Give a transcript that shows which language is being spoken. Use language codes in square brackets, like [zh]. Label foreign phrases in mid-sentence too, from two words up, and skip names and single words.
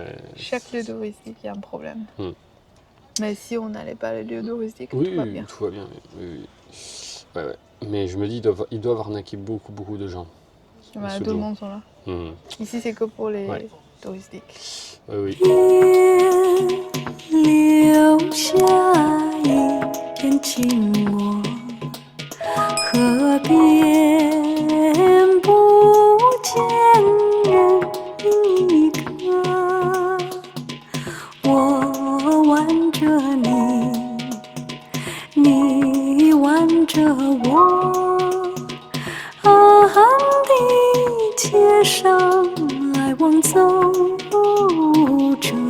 [fr] chaque lieu touristique, il y a un problème. Hmm. Mais si on n'allait pas les lieux touristiques, Oui, tout va bien. tout va bien. Oui. Ouais. Mais je me dis, ils doivent arnaquer beaucoup de gens. Voilà, Sujo. tout le monde sont là. Hmm. Ici, c'est que pour les Ouais. touristiques. Oui. [zh] 留下一片寂寞，河边不见人一个。我挽着你，你挽着我，暗的街上来往走着。